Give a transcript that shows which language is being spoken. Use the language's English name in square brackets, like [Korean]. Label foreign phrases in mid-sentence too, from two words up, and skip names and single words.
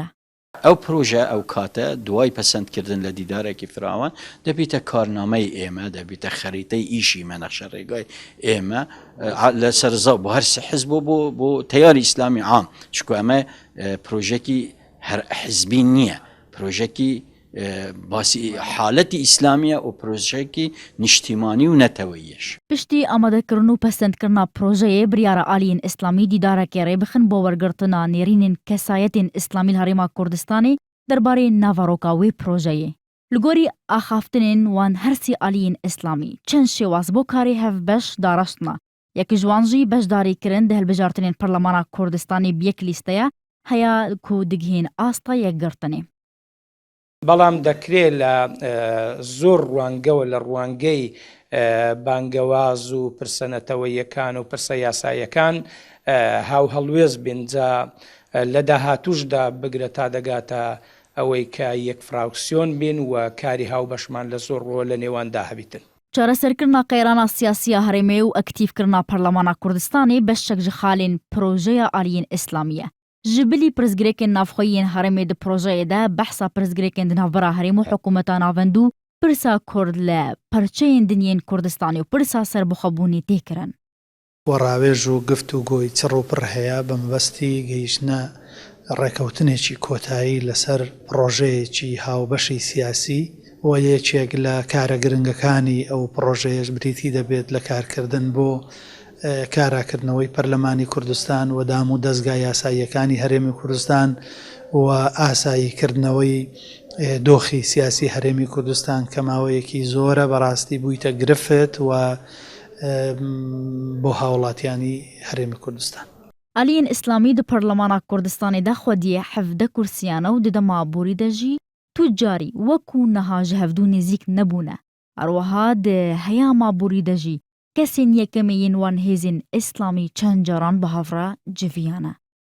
[Central Kurdish] ئەو پرۆژە ئەو کاتە دوای پەسەندکردن لە دیدارێکی فراوان دەبیتە کارنامەی ئێمە دەبیتە خەریتەی ئیشی مەنەخشە ڕێگای ئێمە لە سەرزە بۆ هەر حزب بۆ تەیاری ئیسلامی عام چکو ئەمە پرۆژێکی هەر حزبی نییە پرۆژێکی باسی حالەتی ئیسلامیە و پرۆژێکی نیشتیمانی و نەتەوەییش. [Kurdish] پشتی ئامادەکردن و پەسەندکردنا پرۆژەیە بریارە ئالیین ئیسلامی دیدارێکی ڕێبخن بۆ وەرگرتنا نێرینên کەسایەتên ئیسلامی لە هەرێما کوردستانی دەربارەی ناڤەڕۆکا وێ پرۆژەیە. li gorî axaftinên wan hersî aliyên îslamî çend şêwaz بۆ karê hevbeş daraştina. Yekî ji wan jî beşdarîkirin di hilbijartinên Parlemana Kurdistanê bi yek lîsteya heya ku digihên asta yekgirtinê. [Central Kurdish] بەڵام دەکرێت لە زۆر ڕوانگەوە لە ڕوانگەی بانگەواز و پرسەنەتەوەیەکان و پرسە یاسایەکان هاو هەڵوێز بینجا لە داهاتوشدا بگرە تا دەگاتە ئەوەی کە یەک فراکسیۆن بین و کاری هاوبەشمان لە زۆر ڕۆ لە نێواندا هەبیتن. [Kurdish] چارەسەرکردنا قەیرانە سیاسیە هەرێمێ و ئەکتیڤکردنا پەرلەمانە کوردستانی بەشێک ji xalên پرۆژەیە ئالیین ئیسلامیە. Ji bilî pirzgirêkên navxweyî yên herêmê di projeyê de behsa pirzgirêkên di navbera herêm û hikûmeta navend û pirsa Kurd li perçeyên dinyên Kurdistanê û pirsa serbixwebûnê tê kirin. [Central Kurdish] وەڕاوێژ و گفتوگۆی چڕ و پڕ هەیە بە مەبەستی گەیشتنە ڕێکەوتنێکی کۆتایی لەسەر پرۆژەیەکی هاوبەشی سیاسی و یەکێک لە کارە گرنگەکانی ئەو پرۆژەیەش بریتی دەبێت لە کارکردن بۆ کاراکردنەوەی پەرلەمانی کوردستان و دام و دەستگای یاساییەکانی هەرێمی کوردستان و ئاساییکردنەوەی دۆخی سیاسی هەرێمی کوردستان کە ماوەیەکی زۆرە بەڕاستی بوویتە گرفت و بۆ هاوڵاتیانی هەرێمی کوردستان. [Kurdish] ئالیین ئیسلامی di Parlemana Kurdistanê de xwediyê 17 kursiyana û di dema borî de jî tucarî wekû niha ji hevdû nêzik nebûne. Herwiha di heya maborî de jî kesên yekemê yên wan hêzên îslamî çend caran bi havra civiyane.